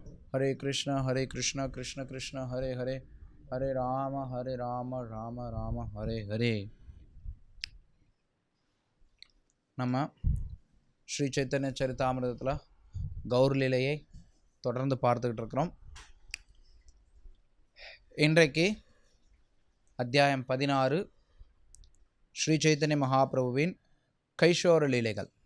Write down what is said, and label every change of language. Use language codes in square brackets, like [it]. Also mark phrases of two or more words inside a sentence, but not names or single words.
[sa] हरे कृष्ण कृष्ण कृष्ण हरे हरे, हरे राम राम राम हरे हरे. [ta] நம்ம ஸ்ரீ சைத்தன்ய சரிதாமிரதத்தில் கௌர் லீலையை தொடர்ந்து பார்த்துக்கிட்டு இருக்கிறோம். இன்றைக்கு அத்தியாயம் 16 ஸ்ரீ சைத்தன்ய மகாபிரபுவின் கைஷோர லீலைகள்.